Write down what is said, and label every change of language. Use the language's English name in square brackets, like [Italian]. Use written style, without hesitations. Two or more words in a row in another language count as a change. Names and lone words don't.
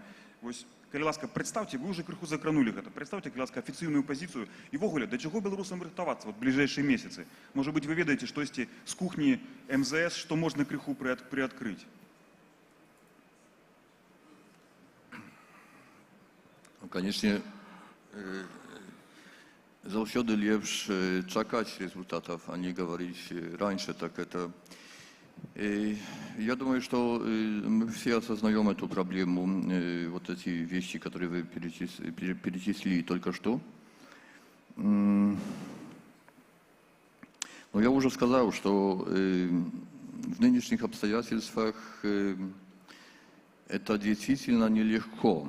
[Belarusian] Вось, калі ласка, прадстаўце, вы ўжо крыху закранулі гэта, прадстаўце, калі ласка, афіцыйную пазіцыю і ввогуле, да чаго беларусам рыхтавацца вот бліжэйшыя месяцы? Можа быць, вы ведаеце штосьці з кухні МЗС, што можна крыху прыадкрыць? [Russian] Конечно, [Belarusian] заўсёды лепш чакаць [Russian] результатов, а не говорить раньше, так это... Я думаю, что мы все осознаем эту проблему, вот эти вещи, которые вы перечислили только что. Но я уже сказал, что в нынешних обстоятельствах это действительно нелегко.